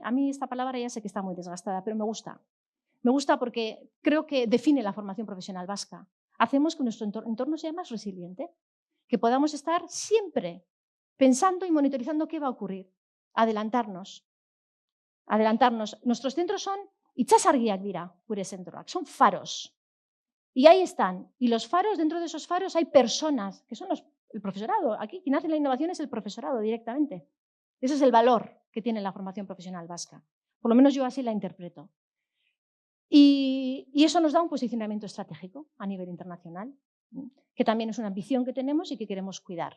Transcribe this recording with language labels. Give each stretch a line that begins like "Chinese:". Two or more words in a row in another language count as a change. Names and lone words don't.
Spanish: A mí esta palabra ya sé que está muy desgastada, pero me gusta. Me gusta porque creo que define la formación profesional vasca. Hacemos que nuestro entorno sea más resiliente, que podamos estar siempre pensando y monitorizando qué va a ocurrir, adelantarnos. Nuestros centros son
Basque: itsasargiak dira, gure zentroak,
Spanish: son faros. Y ahí están. Y los faros, dentro de esos faros hay personas, que son el profesorado. Aquí quien hace la innovación es el profesorado directamente. Ese es el valor que tiene la formación profesional vasca. Por lo menos yo así la interpreto. Y eso nos da un posicionamiento estratégico a nivel internacional, que también es una ambición que tenemos y que queremos cuidar.